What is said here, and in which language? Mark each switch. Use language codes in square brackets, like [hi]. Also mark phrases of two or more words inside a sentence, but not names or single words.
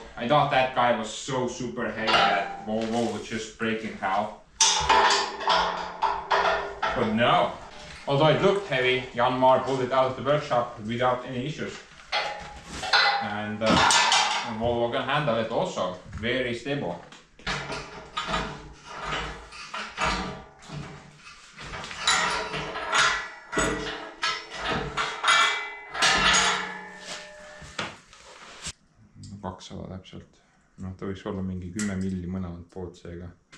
[en] I thought that guy was so super heavy that Volvo would just break in half. But no. Although it looked heavy, Janmar pulled it out of the workshop without any issues. And Volvo can handle it also. Very stable. [et] Täpselt. Noh, ta võiks olla mingi 10 milli mõlemalt poolt seega.